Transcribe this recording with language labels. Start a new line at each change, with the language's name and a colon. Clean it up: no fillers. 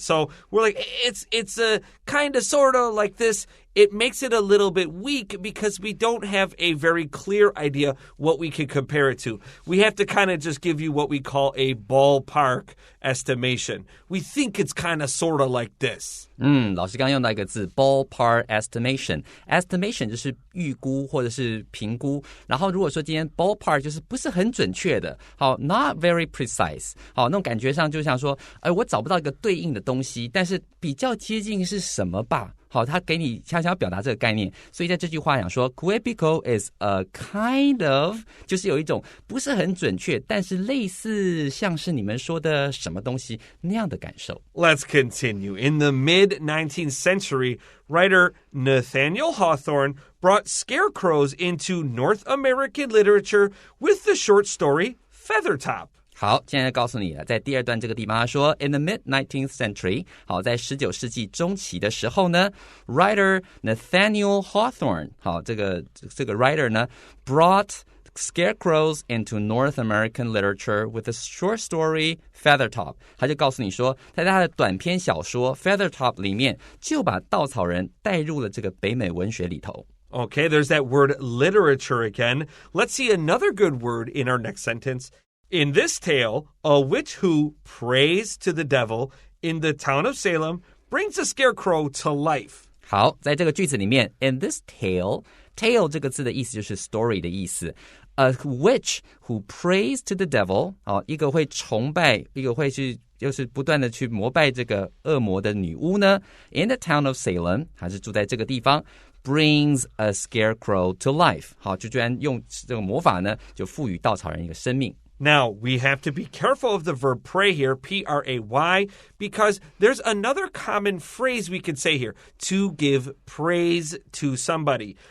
English: So we're like, it's a kind of sort of like this. It makes it a little bit weak because we don't have a very clear idea what we can compare it to. We have to kind of just give you what we call a ballpark estimation. We think it's kind of sort of like this.
Chinese: 老师刚用到一个字
English: ballpark estimation.
Chinese: Estimation 就是预估或者是评估，然后如果说今天 ballpark 就是不是很准确的，好
English: not very precise，
Chinese: 好那种感觉上就像说我找不到一个对应的东西，但是比较接近是什么吧，好，他给你想要表达这个概念，所以在这句话讲说
English: Quebico is a kind of
Chinese: 就是有一种不是很准确，但是类似像是你们说的什么东西那样的感受。
English: Let's continue. In the mid-19th century, writer Nathaniel Hawthorne brought scarecrows into North American literature with the short story Feathertop.
Chinese: 好，现在告诉你了，在第二段这个地方他说
English: In the mid-19th century
Chinese: 好，在19世纪中期的时候呢
English: Writer Nathaniel Hawthorne
Chinese: 好，这个 writer 呢
English: brought scarecrows into North American literature with the short story Feathertop
Chinese: 他就告诉你说在他的短篇小说 Feathertop 里面就把稻草人带入了这个北美文学里头。
English: Okay, there's that word literature again. Let's see another good word in our next sentence.In this tale, a witch who prays to the devil in the town of Salem brings a scarecrow to life.
Chinese: 好，在这个句子里面
English: in this tale
Chinese: 这个字的意思就是 story 的意思。
English: A witch who prays to the devil
Chinese: 一个会崇拜，一个会去就是不断的去膜拜这个恶魔的女巫呢
English: in the town of Salem
Chinese: 还是住在这个地方
English: brings a scarecrow to life
Chinese: 好，就居然用这个魔法呢就赋予稻草人一个生命。
English: Now, we have to be careful of the verb pray here, P-R-A-Y, because there's another common phrase we could say here, to give praise to somebody.